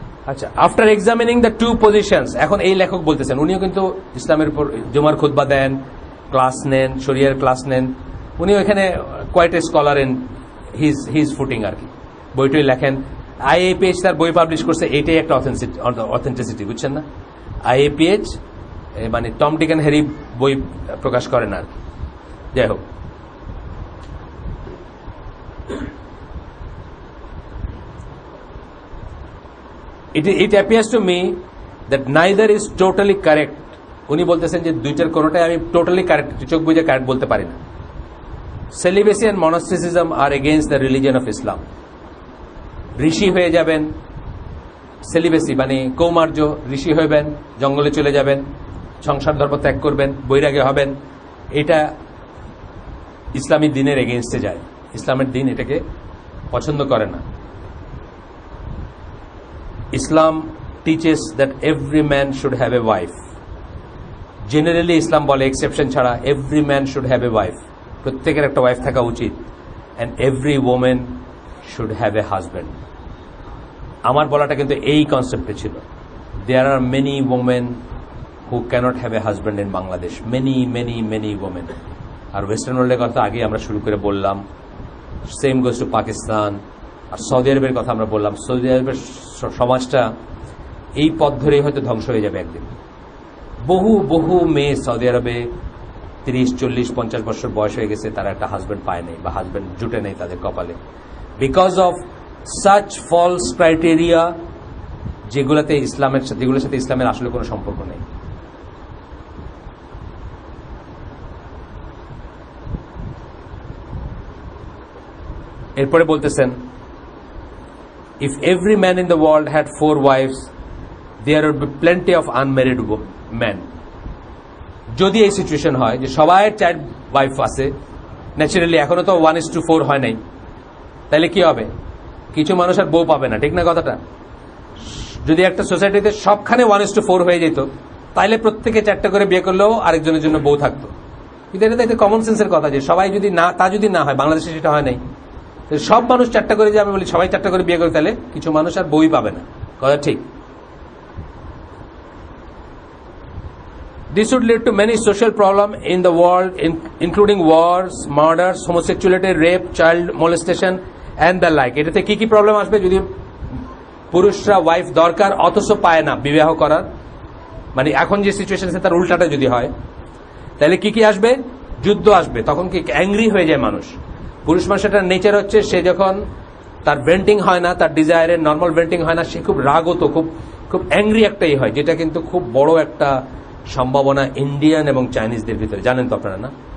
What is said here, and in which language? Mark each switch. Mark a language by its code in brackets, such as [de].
[bn] আচ্ছা, [en] after examining the two positions, [bn] এখন এই লেখক বলতেছেন, উনিও কিন্তু ইসলামের উপর জুমার খুতবা দেন, ক্লাস নেন, শরিয়ার ক্লাস নেন, উনিও এখানে [en] quite a scholar in his footing [bn] আর কি, বইটই লেখেন। আইএপিএইচ তার বই পাবলিশ করছে, এটাই একটা অথেন্টিসিটি, বুঝছেন না? আইএপিএইচ মানে [en] Tom Dick and Harry [bn] বই প্রকাশ করেন আর কি। যাই হোক, [en] it appears to me that neither is totally correct. [bn] উনি বলতেছেন যে দুইটার কোনোটাই আমি টোটালি কারেক্ট, চোখ বুঝে কারেক্ট বলতে পারি না। [en] Celibacy and monasticism are against the religion of Islam. [bn] ঋষি হয়ে যাবেন, সেলিবেসি মানে কৌমার্য, ঋষি হইবেন, জঙ্গলে চলে যাবেন, সংসার ধর্ম ত্যাগ করবেন, বৈরাগী হবেন, এটা ইসলামী দিনের এগেইনস্টে যায়। ইসলামের দিন এটাকে পছন্দ করে না। [en] Islam teaches that every man should have a wife. Generally Islam [bn] বলে এক্সেপশন ছাড়া [en] every man should have a wife. [bn] প্রত্যেকের একটা ওয়াইফ থাকা উচিত, [en] and every woman should have a husband. [bn] আমার বলাটা কিন্তু এই কনসেপ্টে ছিল। [en] There are many women who cannot have a husband in Bangladesh. Many women. [bn] আর western ওয়ার্ল্ডের কথা আগে আমরা শুরু করে বললাম, [en] Same goes to Pakistan. [bn] আর Saudi আরবের কথা আমরা বললাম, সৌদি আরবের সমাজটা এই পথ ধরেই হয়তো ধ্বংস হয়ে যাবে একদিন। বহু মেয়ে সৌদি আরবে 30, 40, 50 বছর বয়স হয়ে গেছে, তারা একটা হাজব্যান্ড পায় নাই বা হাজব্যান্ড জুটে নেই তাদের কপালে, [en] because of such false criteria, [bn] যেগুলোর সাথে ইসলামের আসলে কোনো সম্পর্ক নেই। এরপরে বলতেছেন, [en] if every man in the world had 4 wives, there would be plenty of unmarried men. [bn] যদি এই সিচুয়েশন হয় যে সবাই 4 ওয়াইফ আছে, ন্যাচারালি এখনো তো 1:4 হয় নাই, তাহলে কি হবে? কিছু মানুষ আর বউ পাবে না, ঠিক না কথাটা? যদি একটা সোসাইটিতে সবখানে 1:4 হয়ে যেত, তাহলে প্রত্যেকে 4টা করে বিয়ে করলেও আরেকজনের জন্য বউ থাকতো। কিন্তু এটা তো একটা কমন সেন্সের কথা, যে সবাই যদি না হয়, বাংলাদেশে সেটা হয় নাই, সব মানুষ 4টা করে, যে আমি বলি সবাই 4টা করে বিয়ে করে, তাহলে কিছু মানুষ আর বই পাবে না, কথা ঠিক। [en] This would lead to many social problems in the world, including wars, murders, homosexuality, rape, child molestation and the like. [bn] এটাতে কি প্রবলেম আসবে? যদি পুরুষরা ওয়াইফ দরকার অথচ পায় না বিবাহ করার, মানে এখন যে সিচুয়েশন আছে তার উল্টাটা যদি হয়, তাহলে কি আসবে? যুদ্ধ আসবে। তখন কি অ্যাংরি হয়ে যায় মানুষ। পুরুষ মানুষটার নেচার হচ্ছে, সে যখন তার ভেন্টিং হয় না, তার ডিজায়ারের নর্মাল ভেন্টিং হয় না, সে খুব রাগত, খুব অ্যাংরি একটাই হয়, যেটা কিন্তু খুব বড় একটা সম্ভাবনা ইন্ডিয়ান এবং চাইনিজদের ভিতরে। জানেন তো আপনারা না?